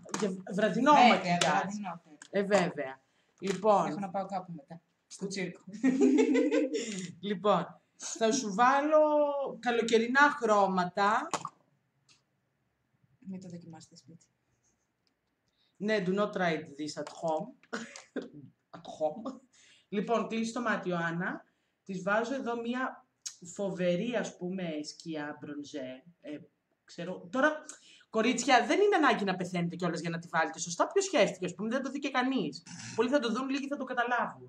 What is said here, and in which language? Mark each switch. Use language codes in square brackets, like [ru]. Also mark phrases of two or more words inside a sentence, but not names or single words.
[el] Για βραδινό μακιγιάζ. Βραδινό. Βέβαια. Λοιπόν. Έχω να πάω κάπου μετά. Στο τσίρκο. Λοιπόν, θα σου βάλω καλοκαιρινά χρώματα. Μην το δοκιμάσετε σπίτι. Ναι, [en] do not try this at home. At home. [el] Λοιπόν, κλείσει το μάτι, Ιωάννα. Της βάζω εδώ μία φοβερή, ας πούμε, σκιά μπρονζέ. Ξέρω. Τώρα, κορίτσια, δεν είναι ανάγκη να πεθαίνετε κιόλας για να τη βάλετε σωστά. Ποιος σχέστηκε, ας πούμε, δεν το δει και κανείς. Πολλοί θα το δουν, λίγοι θα το καταλάβουν.